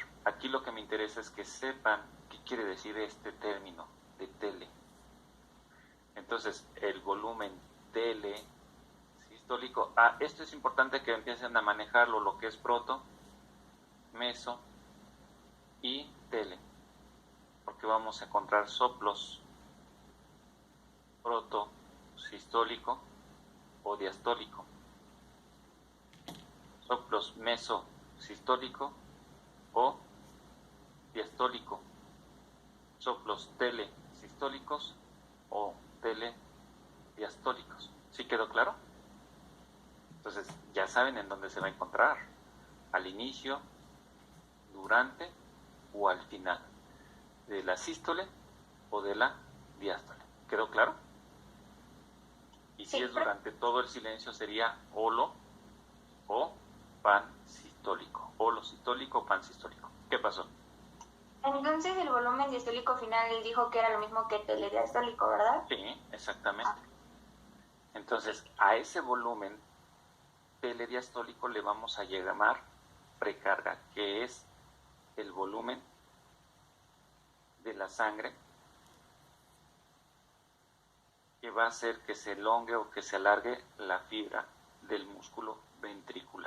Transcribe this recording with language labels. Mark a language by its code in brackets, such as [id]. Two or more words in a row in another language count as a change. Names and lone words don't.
[es] Aquí lo que me interesa es que sepan qué quiere decir este término de tele. Entonces, el volumen telesistólico. Esto es importante que empiecen a manejarlo, lo que es proto, meso y tele. Porque vamos a encontrar soplos protosistólico o diastólico. Soplos mesosistólico o diastólico. Soplos telesistólicos o telediastólicos. ¿Sí quedó claro? Entonces ya saben en dónde se va a encontrar. Al inicio, durante o al final. De la sístole o de la diástole. ¿Quedó claro? Y si es durante todo el silencio sería holo o pansistólico. Holo sistólico o pansistólico. ¿Qué pasó? Entonces el volumen diastólico final él dijo que era lo mismo que telediastólico, ¿verdad? Sí, exactamente. Entonces, a ese volumen telediastólico le vamos a llamar precarga, que es el volumen de la sangre que va a hacer que se elongue o que se alargue la fibra del músculo ventricular.